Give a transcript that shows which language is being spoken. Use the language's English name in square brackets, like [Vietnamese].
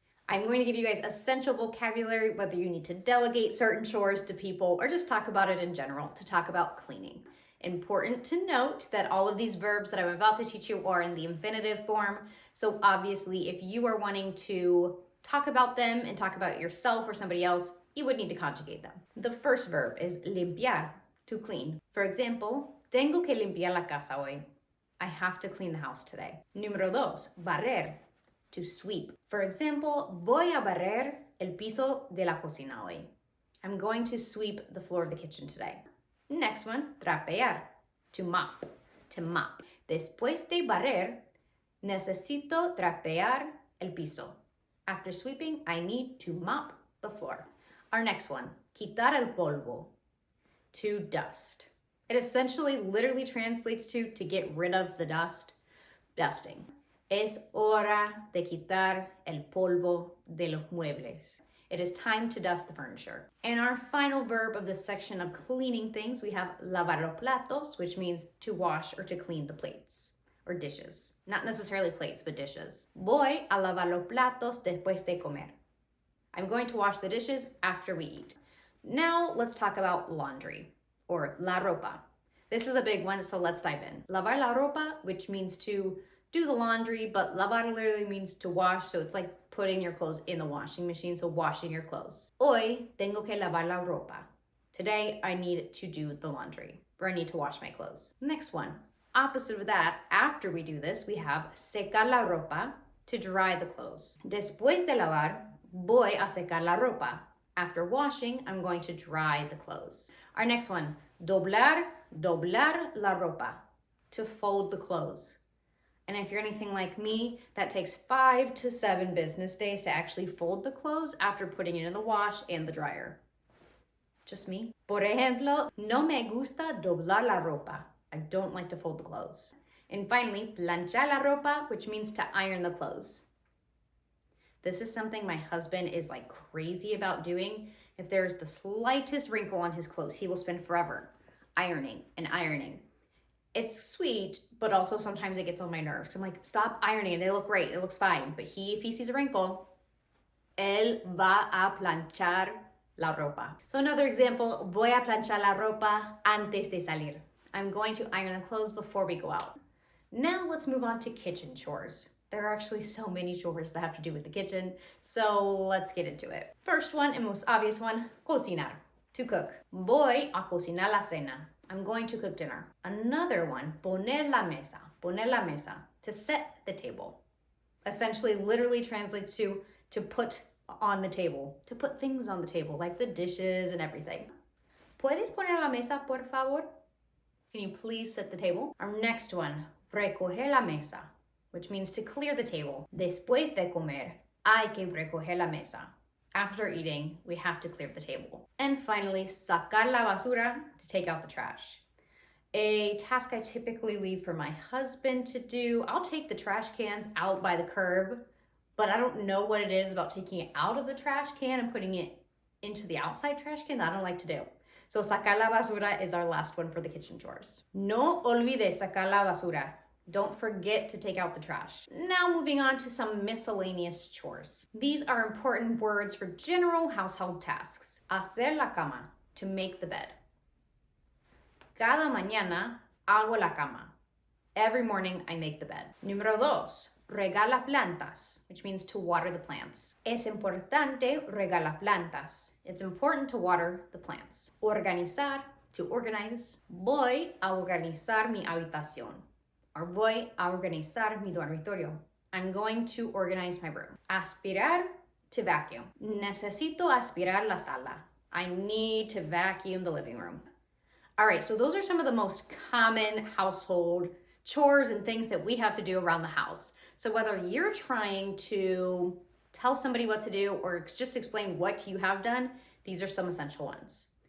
[English] I'm going to give you guys essential vocabulary, whether you need to delegate certain chores to people or just talk about it in general, to talk about cleaning. Important to note that all of these verbs that I'm about to teach you are in the infinitive form. So obviously, if you are wanting to talk about them and talk about yourself or somebody else, you would need to conjugate them. The first verb is limpiar, to clean. For example, [Spanish] tengo que limpiar la casa hoy. [English] I have to clean the house today. Número dos, barrer, to sweep. For example, [Spanish] voy a barrer el piso de la cocina hoy. [English] I'm going to sweep the floor of the kitchen today. Next one, trapear, to mop, to mop. [Spanish] Después de barrer, necesito trapear el piso. [English] After sweeping, I need to mop the floor. Our next one, quitar el polvo, to dust. It essentially literally translates to get rid of the dust, dusting. [Spanish] Es hora de quitar el polvo de los muebles. [English] It is time to dust the furniture. And our final verb of this section of cleaning things, we have lavar los platos, which means to wash or to clean the plates or dishes. Not necessarily plates, but dishes. [Spanish] Voy a lavar los platos después de comer. [English] I'm going to wash the dishes after we eat. Now let's talk about laundry, or la ropa. This is a big one, so let's dive in. Lavar la ropa, which means to do the laundry, but lavar literally means to wash, so it's like putting your clothes in the washing machine, so washing your clothes. [Spanish] Hoy tengo que lavar la ropa. [English] Today, I need to do the laundry, or I need to wash my clothes. Next one, opposite of that, after we do this, we have secar la ropa, to dry the clothes. [Spanish] Después de lavar, voy a secar la ropa. [English] After washing, I'm going to dry the clothes. Our next one, doblar la ropa, to fold the clothes. And if you're anything like me, that takes 5 to 7 business days to actually fold the clothes after putting it in the wash and the dryer. Just me. [Spanish] Por ejemplo, no me gusta doblar la ropa. [English] I don't like to fold the clothes. And finally, planchar la ropa, which means to iron the clothes. This is something my husband is like crazy about doing. If there's the slightest wrinkle on his clothes, he will spend forever ironing and ironing. It's sweet, but also sometimes it gets on my nerves. I'm like, stop ironing. They look great. It looks fine. But if he sees a wrinkle, [Spanish] él va a planchar la ropa. [English] So another example, [Spanish] voy a planchar la ropa antes de salir. [English] I'm going to iron the clothes before we go out. Now let's move on to kitchen chores. There are actually so many chores that have to do with the kitchen, so let's get into it. First one and most obvious one, cocinar, to cook. [Spanish] Voy a cocinar la cena. [English] I'm going to cook dinner. Another one, poner la mesa, to set the table. Essentially, literally translates to put on the table, to put things on the table, like the dishes and everything. [Spanish] ¿Puedes poner la mesa, por favor? [English] Can you please set the table? Our next one, recoger la mesa, which means to clear the table. [Spanish] Después de comer, hay que recoger la mesa. [English] After eating, we have to clear the table. And finally, sacar la basura, to take out the trash. A task I typically leave for my husband to do. I'll take the trash cans out by the curb, but I don't know what it is about taking it out of the trash can and putting it into the outside trash can that I don't like to do. So sacar la basura is our last one for the kitchen chores. [Spanish] No olvides sacar la basura. [English] Don't forget to take out the trash. Now moving on to some miscellaneous chores. These are important words for general household tasks. Hacer la cama, to make the bed. [Spanish] Cada mañana hago la cama. [English] Every morning I make the bed. Número dos, regar las plantas, which means to water the plants. [Spanish] Es importante regar las plantas. [English] It's important to water the plants. Organizar to organize. [Spanish] Voy a organizar mi habitación. Or voy a organizar mi dormitorio. [English] I'm going to organize my room. Aspirar, to vacuum. [Spanish] Necesito aspirar la sala. [English] I need to vacuum the living room. All right, so those are some of the most common household chores and things that we have to do around the house. So whether you're trying to tell somebody what to do or just explain what you have done, these are some essential ones.